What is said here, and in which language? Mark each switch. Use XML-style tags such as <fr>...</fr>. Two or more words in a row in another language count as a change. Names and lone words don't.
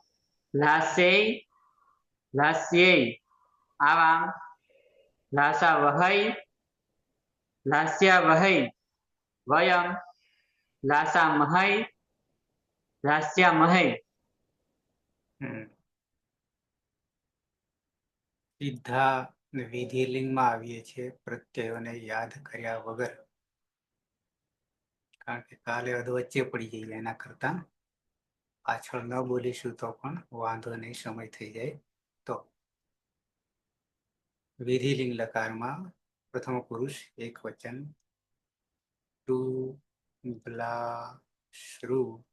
<sa>ब्लाश्यै आवां ब्लाशावहै ब्लाश्यावहै वयं ब्लाशामहै ब्लाश्यामहै</sa> <gu>सिद्धा ને વિધિલિંગમાં આવીએ છીએ પ્રત્યયોને યાદ કર્યા વગર, કારણ કે કાલે અધવચ્ચે પડી જઈએ. એના કરતા પાછળ ન બોલીશું તો પણ વાંધો નહીં, સમય થઈ જાય તો. વિધિલિંગ લકારમાં પ્રથમ પુરુષ એક વચન, ટુ બ્લાશ્રુ.</gu>